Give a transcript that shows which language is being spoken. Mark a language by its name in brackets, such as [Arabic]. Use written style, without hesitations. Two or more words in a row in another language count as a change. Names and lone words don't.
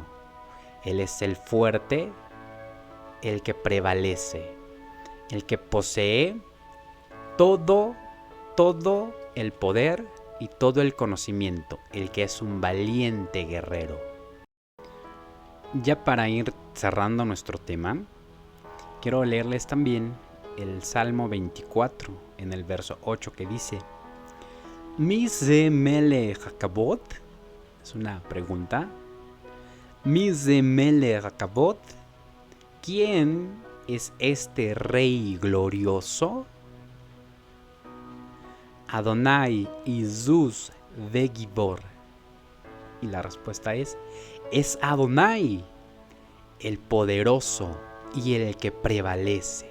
[Spanish] Él es el fuerte, el que prevalece, el que posee todo el poder y todo el conocimiento, el que es un valiente guerrero. Ya para ir cerrando nuestro tema, quiero leerles también el Salmo 24 en el verso 8 que dice: [Hebrew] מי זה מלך הכבוד, [Spanish] es una pregunta. [Hebrew] מי זה מלך הכבוד, [Spanish] ¿quién es este rey glorioso? [Hebrew] אדני עזוז וגבור. [Spanish] Y la respuesta es Adonai, el poderoso y el que prevalece.